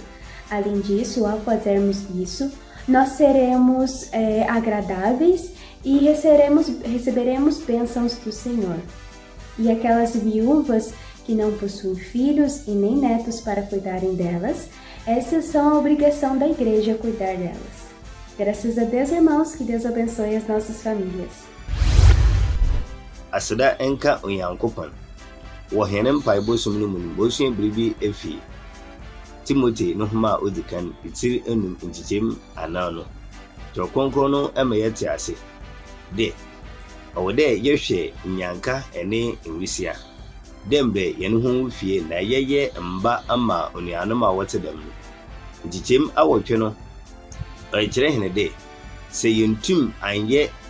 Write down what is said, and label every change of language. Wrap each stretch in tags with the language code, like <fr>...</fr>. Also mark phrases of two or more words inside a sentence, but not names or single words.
<pt>Além disso, ao fazermos isso, nós seremos agradáveis e receberemos bênçãos do Senhor. E aquelas viúvas que não possuem filhos e nem netos para cuidarem delas, essas são a obrigação da igreja cuidar delas. Graças a Deus, irmãos, que Deus abençoe as nossas famílias.</pt> <ak>Aseda enka onyankopon wo hene mpaebɔ som no mu bosua biribi efi Timothy no homa odikan itiri enum nchichim anano to konkron no emeyete ase de ɔwɔde yɛhwɛ nyanka ene nwisia dembe yɛne ho fie na yɛyɛ mba ama onuanom a wɔte dam no nchichim awɔtwe no ɔkyerɛ hene de sɛ yɛntum anyɛ</ak>